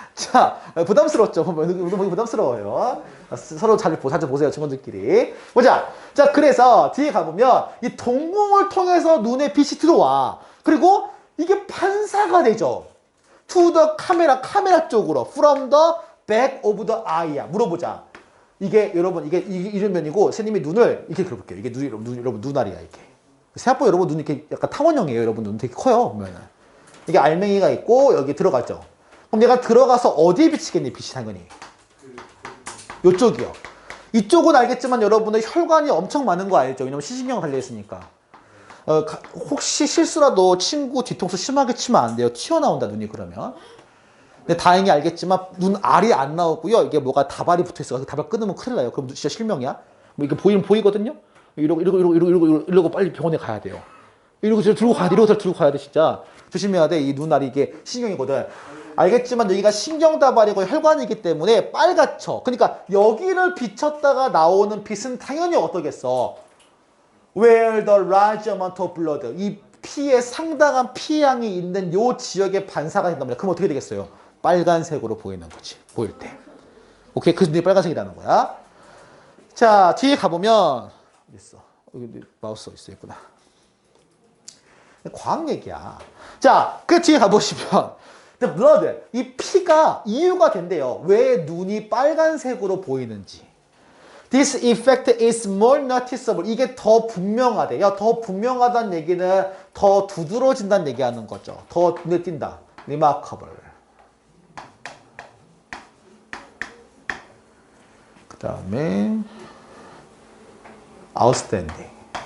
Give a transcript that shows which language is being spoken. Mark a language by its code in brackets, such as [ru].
[ko] 자, 부담스럽죠? 부담스러워요. 서로 자주 보세요, 친구들끼리. 보자. 자, 그래서 뒤에 가보면 이 동공을 통해서 눈에 빛이 들어와. 그리고 이게 반사가 되죠. [en] To the [ko] 카메라 쪽으로. [en] From the back of the eye야. [ko] 물어보자. 이게 여러분, 이게 이런 면이고, 선생님이 눈을 이렇게 그려볼게요. 이게 여러분, 눈알이야, 이게. 생각보다 여러분 눈이 이렇게 약간 타원형이에요. 여러분 눈 되게 커요, 보면은. 이게 알맹이가 있고, 여기 들어가죠. 그럼 얘가 들어가서 어디에 비치겠니, 빛이 당연히? 요쪽이요. 이쪽은 알겠지만 여러분의 혈관이 엄청 많은 거 알죠? 왜냐면 시신경 달려있으니까. 혹시 실수라도 친구 뒤통수 심하게 치면 안 돼요. 튀어나온다, 눈이 그러면. 근데 다행히 알겠지만 눈 알이 안 나오고요. 이게 뭐가 다발이 붙어있어. 다발 끊으면 큰일 나요. 그럼 진짜 실명이야. 뭐 이게 보이거든요? 이러고 빨리 병원에 가야 돼요. 이러고 들고 가야 돼, 진짜. 조심해야 돼. 이 눈알이 이게 신경이거든. 알겠지만 여기가 신경다발이고 혈관이기 때문에 빨갛죠. 그러니까 여기를 비쳤다가 나오는 빛은 당연히 어떠겠어? [en] Where the large amount of blood. [ko] 이 피에 상당한 피양이 있는 요 지역에 반사가 된단 말이야. 그럼 어떻게 되겠어요? 빨간색으로 보이는 거지. 보일 때. 오케이? 그래서 눈이 빨간색이라는 거야. 자, 뒤에 가보면 어디 있어? 여기 마우스 어디 있구나. 과학 얘기야. 자, 그 뒤에 가보시면 [en] the blood, [ko] 이 피가 이유가 된대요. 왜 눈이 빨간색으로 보이는지. [en] This effect is more noticeable. [ko] 이게 더 분명하대요. 더 분명하다는 얘기는 더 두드러진다는 얘기하는 거죠. 더 눈에 띈다. remarkable. 그 다음에 outstanding.